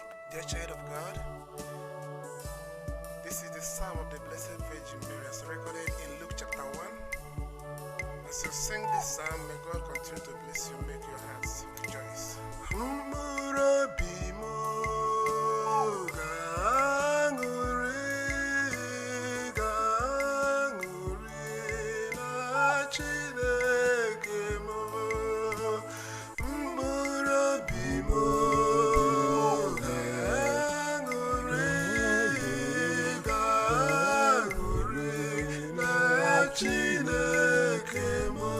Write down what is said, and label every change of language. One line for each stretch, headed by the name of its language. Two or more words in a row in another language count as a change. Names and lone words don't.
English: Dear child of God, this is the Psalm of the Blessed Virgin Mary as recorded in Luke chapter one. As you sing this psalm, may God continue to bless you, make your hearts rejoice.
Igbo: Mkpụrụ obi m ga-aṅụrị, ga-aṅụrị na Chineke m. Mkpụrụ obi m ga-aṅụrị, ga-aṅụrị na Chineke m.